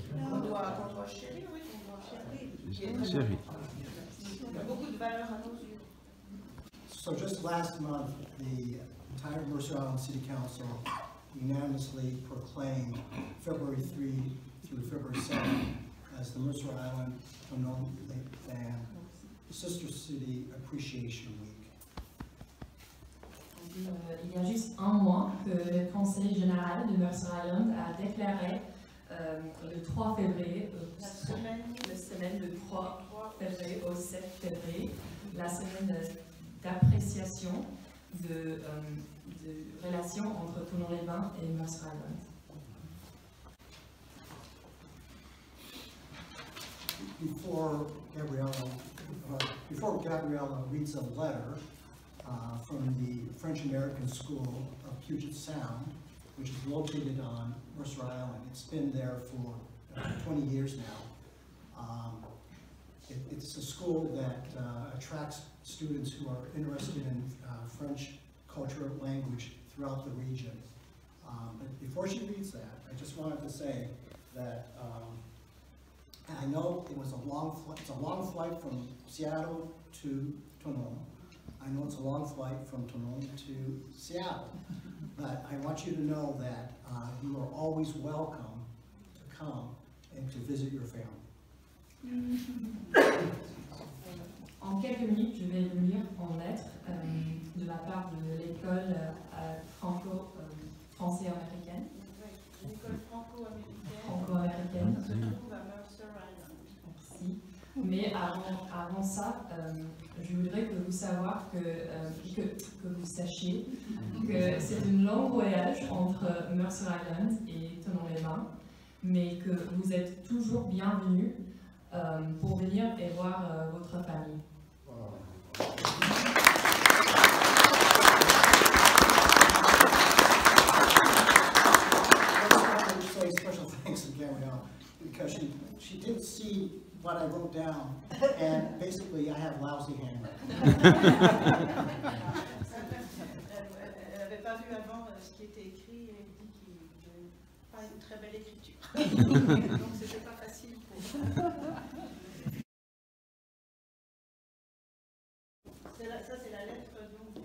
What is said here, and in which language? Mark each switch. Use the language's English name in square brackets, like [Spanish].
[French] On doit chérir, oui, on doit chérir. Chérie. Il y a beaucoup de valeur à nos yeux. [English] So just last month, the entire Mercer Island City Council unanimously proclaimed February 3 through February 7 as the Mercer Island Tonon Lake Band Sister City Appreciation Week. Il y a juste un mois que le Conseil général de Mercer Island a déclaré le 3 février, la semaine du 3 février au 7 février, la semaine d'appréciation de relations entre Thonon-les-Bains et Mercer Island. Before Gabriella reads a letter from the French-American School of Puget Sound, which is located on Mercer Island. It's been there for 20 years now. It's a school that attracts students who are interested in French culture and language throughout the region. But before she reads that, I just wanted to say that and I know it was a long flight from Seattle to Tonon. I know it's a long flight from Tonon to Seattle, but I want you to know that you are always welcome to come and to visit your family. [French] En quelques minutes, je vais le lire en lettres de la part de l'école franco-français-américaine. L'école franco-américaine. Franco-américaine. Se trouve à Mercer Island. Merci. Mais avant ça, je voudrais que vous sachiez que c'est un long voyage entre Mercer Island et Thonon-les-Bains, mais que vous êtes toujours bienvenus pour venir et voir votre famille. [English] I just want to say special thanks to Gabrielle because she didn't see what I wrote down, and basically I have lousy handwriting. [French] Elle n'avait pas vu avant ce qui était écrit et elle dit qu'il n'avait pas une très belle écriture. Donc c'était pas facile pour ça, c'est la lettre donc,